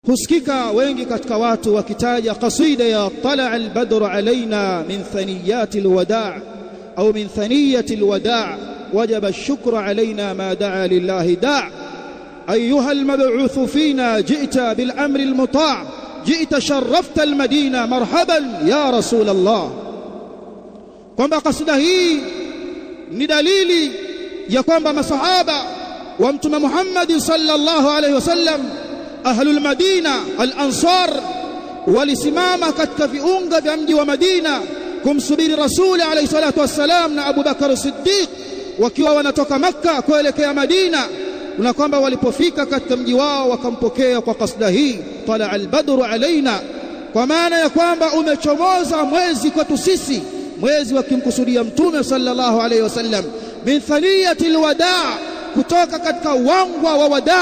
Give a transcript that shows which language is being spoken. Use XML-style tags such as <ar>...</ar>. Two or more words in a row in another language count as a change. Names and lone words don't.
<sw>Husikika wengi katika watu wakitaja kasida ya</sw> <ar>طلع البدر علينا من ثنيات الوداع أو من ثنيات الوداع وجب الشكر علينا ما دعا لله داع أيها المبعوث فينا جئت بالأمر المطاع جئت شرفت المدينة مرحبا يا رسول الله.</ar> <sw>Kwamba kasida hii ni dalili ya kwamba masahaba wa Mtume Muhammad</sw> <ar>صلى الله عليه وسلم أهل المدينة الأنصار</ar> <sw>walisimama katika viunga vya mji wa Madina kumsubiri Rasuli</sw> <ar>عليه الصلاة والسلام</ar> <sw>na Abu Bakar Siddiq wakiwa wanatoka Makka kuelekea Madina, na kwamba walipofika katika mji wao wakampokea kwa kasida hii</sw> <ar>طلع البدر علينا,</ar> <sw>kwa maana ya kwamba umechomoza mwezi kwetu sisi, mwezi wakimkusudia Mtume</sw> <ar>صلى الله عليه وسلم, من ثنيات الوداع',</ar> <sw>kutoka katika wangwa wa wadaa.</sw>